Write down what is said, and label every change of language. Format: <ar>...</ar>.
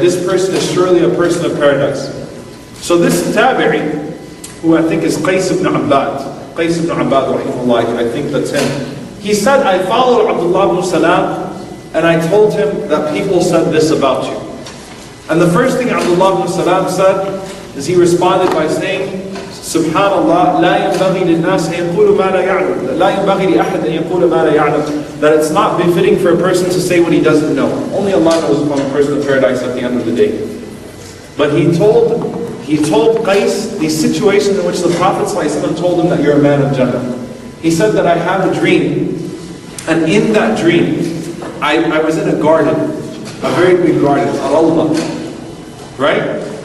<en>This person is surely a person of paradise. So this Tabi'i, who I think is Qais ibn Abbad, rahimahullah, I think that's him. He said, I followed Abdullah ibn Salam, and I told him that people said this about you. And the first thing Abdullah ibn Salam said is he responded by saying, Subhanallah,</en> <ar>لا ينبغي للناس أن يقولوا ما لا يعلم. لا ينبغي لأحد أن يقول ما لا يعلم.</ar> <en>That it's not befitting for a person to say what he doesn't know. Only Allah knows if I'm a person of paradise at the end of the day. But he told Qais the situation in which the Prophet ﷺ told him that you're a man of Jannah. He said that I have a dream, and in that dream, I was in a garden, a very big garden, al-Allah, right?</en>